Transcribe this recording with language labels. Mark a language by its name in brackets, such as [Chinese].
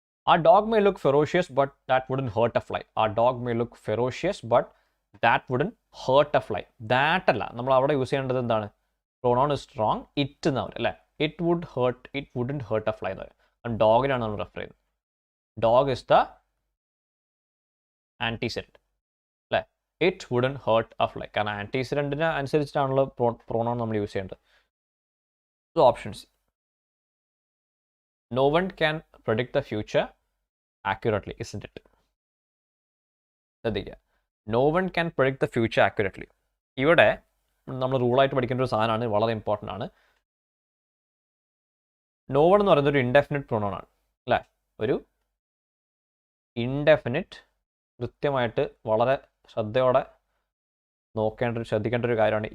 [English] Our dog may look ferocious, but that wouldn't hurt a fly. Our dog may look ferocious, but that wouldn't hurt a fly. [Malayalam] That അല്ല, നമ്മൾ അവിടെ use ചെയ്യേണ്ടത് എന്താണ്? [English] pronoun is strong, [Malayalam] it എന്ന് പറയും അല്ലേ. [English] it wouldn't hurt a fly [Malayalam] എന്ന് പറയും. ഡോഗിനാണ് നമ്മൾ റെഫർ ചെയ്യുന്നത്. [English] Dog is the antecedent അല്ലേ. It wouldn't hurt a fly, [Malayalam] കാരണം ആൻറ്റിസിഡൻറ്റിന് അനുസരിച്ചിട്ടാണല്ലോ പ്രൊനൗൺ നമ്മൾ യൂസ് ചെയ്യേണ്ടത്. [English] So options, no one can predict the future accurately, isn't it? [Malayalam] ശ്രദ്ധിക്കുക, [English] no one can predict the future accurately. [Malayalam] ഇവിടെ നമ്മൾ റൂളായിട്ട് പഠിക്കേണ്ട ഒരു സാധനമാണ്, വളരെ ഇമ്പോർട്ടൻ്റ് ആണ്. no one എന്ന് പറയുന്നത് ഒരു ഇൻഡെഫിനിറ്റ് പ്രൊനൗൺ ആണ് അല്ലേ. ഒരു ഇൻഡെഫിനിറ്റ്, കൃത്യമായിട്ട് വളരെ ശ്രദ്ധയോടെ ശ്രദ്ധിക്കേണ്ട ഒരു കാര്യമാണ്.